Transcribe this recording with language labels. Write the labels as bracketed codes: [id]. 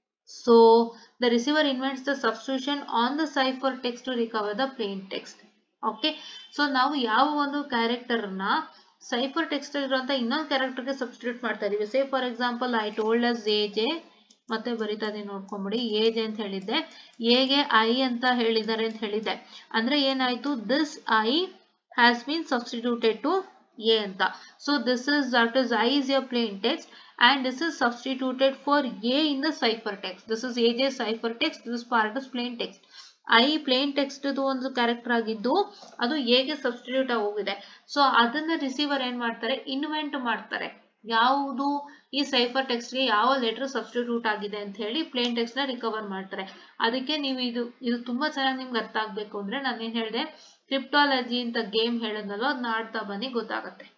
[en] So the receiver invents the substitution on the cipher text to recover the plain text. [kn] Okay, so ನಾವು ಯಾವ ಒಂದು character ನ cipher text ಇರುವಂತ ಇನ್ನೊಂದು ಕ್ಯಾರೆಕ್ಟರ್ಗೆ substitute ಮಾಡ್ತಾ ಇದೀವಿ. [en] say for example I told us A J, [kn] ಮತ್ತೆ ಬರಿತಾ ಇದೀನಿ ನೋಡ್ಕೊಂಬಿಡಿ. ಎ ಜೆ ಅಂತ ಹೇಳಿದ್ದೆ, ಎಗೆ ಐ ಅಂತ ಹೇಳಿದ್ದಾರೆ ಅಂತ ಹೇಳಿದ್ದೆ. [en] ಅಂದ್ರೆ ಏನಾಯ್ತು, this I has been substituted to a anta. So this is that is I is a plain text and this is substituted for a in the cipher text. This is aj cipher text, this part is plain text. [kn] I plain text ಇದು ಒಂದು character ಆಗಿದ್ದು ಅದು a ಗೆ substitute ಆಗೋಗಿದೆ. So ಅದನ್ನ receiver ಏನ್ ಮಾಡ್ತಾರೆ, invent ಮಾಡ್ತಾರೆ. ಯಾವುದು ಈ ಸೈಫರ್ ಟೆಕ್ಸ್ಟ್ ಗೆ ಯಾವ ಲೆಟರ್ ಸಬ್ಸ್ಟಿಟ್ಯೂಟ್ ಆಗಿದೆ ಅಂತ ಹೇಳಿ ಪ್ಲೇನ್ ಟೆಕ್ಸ್ಟ್ ನ ರಿಕವರ್ ಮಾಡ್ತಾರೆ. ಅದಕ್ಕೆ ನೀವು ಇದು ತುಂಬಾ ಚೆನ್ನಾಗಿ ನಿಮ್ಗೆ ಅರ್ಥ ಆಗ್ಬೇಕು ಅಂದ್ರೆ ನಾನು ಏನ್ ಹೇಳಿದೆ, ಕ್ರಿಪ್ಟಾಲಜಿ ಅಂತ ಗೇಮ್ ಹೇಳೋದಲ್ಲ, ಅದನ್ನ ಆಡ್ತಾ ಬನ್ನಿ ಗೊತ್ತಾಗುತ್ತೆ.